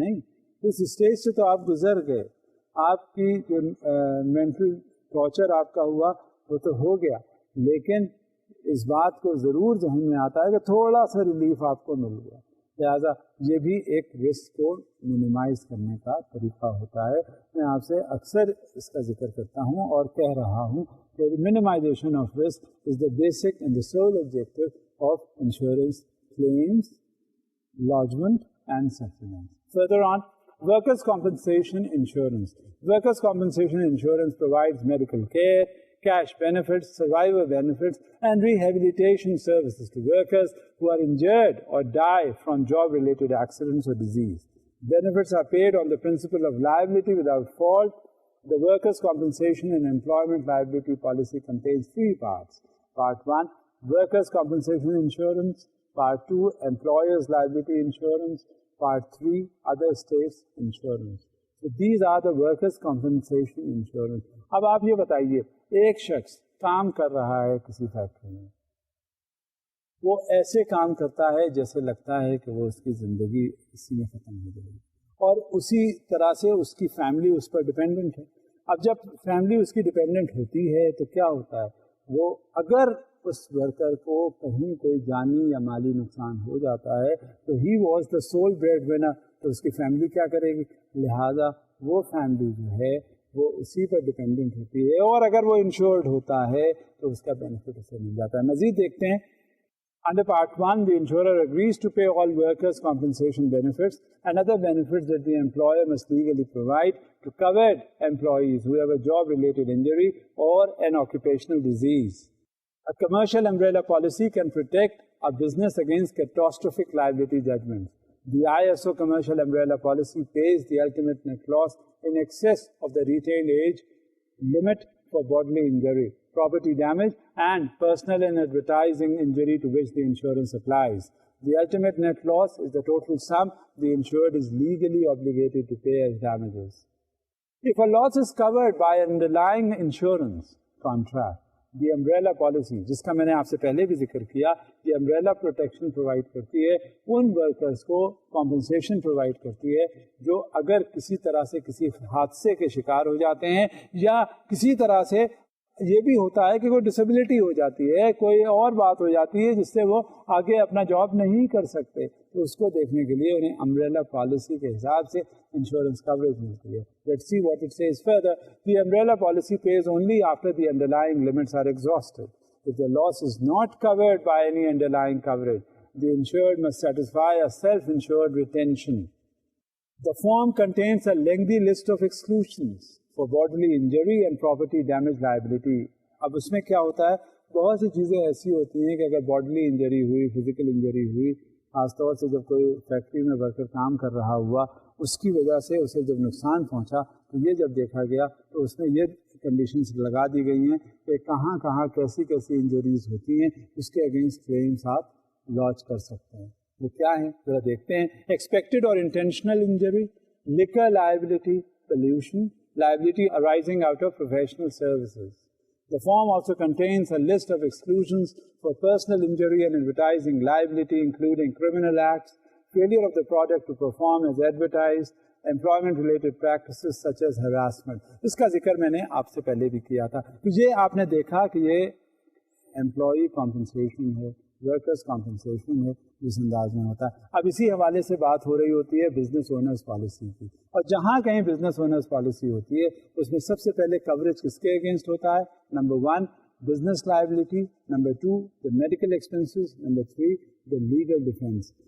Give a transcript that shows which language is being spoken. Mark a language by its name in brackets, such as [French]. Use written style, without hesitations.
[Urdu] نہیں، اس اسٹیج سے تو آپ گزر گئے، آپ کی جو مینٹل ٹارچر آپ کا ہوا وہ تو ہو گیا، لیکن اس بات کو ضرور ذہن میں آتا ہے کہ تھوڑا سا ریلیف آپ کو مل گیا. لہٰذا یہ بھی ایک رسک کو منیمائز کرنے کا طریقہ ہوتا ہے. میں آپ سے اکثر اس کا ذکر کرتا ہوں اور کہہ رہا ہوں کہ [English] minimization of risk is the basic and the sole objective of insurance claims, lodgement and settlement. Further on, workers' compensation insurance. Workers' compensation insurance provides medical care, cash benefits, survivor benefits, and rehabilitation services to workers who are injured or die from job-related accidents or disease. Benefits are paid on the principle of liability without fault. The workers' compensation and employment liability policy contains three parts. Part 1, workers' compensation insurance. Part 2, employers' liability insurance. Part 3, other states insurance. So these are the workers' compensation insurance. [Urdu] اب آپ یہ بتائیے، ایک شخص کام کر رہا ہے کسی فیکٹری میں، وہ ایسے کام کرتا ہے جیسے لگتا ہے کہ وہ اس کی زندگی اسی میں ختم ہو جائے گی، اور اسی طرح سے اس کی فیملی اس پر ڈپینڈنٹ ہے. اب جب فیملی اس کی ڈپینڈنٹ ہوتی ہے تو کیا ہوتا ہے، وہ اگر اس ورکر کو کہیں کوئی جانی یا مالی نقصان ہو جاتا ہے تو [English] he was the sole breadwinner, [Urdu] تو اس کی فیملی کیا کرے گی؟ لہذا وہ فیملی جو ہے وہ اسی پر ڈپینڈنٹ ہوتی ہے، اور اگر وہ انشورڈ ہوتا ہے تو اس کا بینیفٹ اسے مل جاتا ہے. مزید دیکھتے ہیں. [English] Under Part 1, the insurer agrees to pay all workers' compensation benefits and other benefits that the employer must legally provide to covered employees who have a job-related injury or an occupational disease. A commercial umbrella policy can protect a business against catastrophic liability judgments. The ISO commercial umbrella policy pays the ultimate net loss in excess of the retained age limit for bodily injury, property damage, and personal and advertising injury to which the insurance applies. The ultimate net loss is the total sum the insured is legally obligated to pay as damages. If a loss is covered by an underlying insurance contract, [Urdu] the umbrella policy جس کا میں نے آپ سے پہلے بھی ذکر کیا، یہ امبریلا پروٹیکشن پرووائڈ کرتی ہے ان ورکرز کو، کمپنسیشن پرووائڈ کرتی ہے جو اگر کسی طرح سے کسی حادثے کے شکار ہو جاتے ہیں یا کسی طرح سے یہ بھی ہوتا ہے کہ کوئی ڈسیبلٹی ہو جاتی ہے، کوئی اور بات ہو جاتی ہے جس سے وہ آگے اپنا جاب نہیں کر سکتے، تو اس کو دیکھنے کے لیے انہیں امبریلا پالیسی کے حساب سے انشورنس کوریج ملتی ہے. [English] Let's see what it says further. The umbrella policy pays only after the underlying limits are exhausted. If the loss is not covered by any underlying coverage, the insured must satisfy a self-insured retention. The form contains a lengthy list of exclusions for bodily injury and property damage liability. [Urdu] اب اس میں کیا ہوتا ہے، بہت سی چیزیں ایسی ہوتی ہیں کہ اگر باڈلی انجری ہوئی، فزیکل انجری ہوئی، خاص طور سے جب کوئی فیکٹری میں ورکر کام کر رہا ہوا، اس کی وجہ سے اسے جب نقصان پہنچا تو یہ جب دیکھا گیا تو اس میں یہ کنڈیشنز لگا دی گئی ہیں کہ کہاں کہاں کیسی کیسی انجریز ہوتی ہیں، اس کے اگینسٹ کلیمس آپ لانچ کر سکتے ہیں. وہ کیا ہیں ذرا دیکھتے ہیں. [English] Expected or intentional injury, liquor liability, pollution, liability arising out of professional services. The form also contains a list of exclusions for personal injury and advertising liability, including criminal acts, failure of the product to perform as advertised, employment-related practices such as harassment. [Urdu] اس کا ذکر میں نے آپ سے پہلے بھی کیا تھا. تو یہ آپ نے دیکھا کہ یہ امپلائی کمپنسیشن ہے، ورکرز کمپنسیشن ہے، جس انداز میں ہوتا ہے. اب اسی حوالے سے بات ہو رہی ہوتی ہے بزنس اونرز پالیسی کی، اور جہاں کہیں بزنس اونرز پالیسی ہوتی ہے اس میں سب سے پہلے کوریج کس کے اگینسٹ ہوتا ہے؟ Number 1 business liability, number 2 the medical expenses, number 3 the legal defence.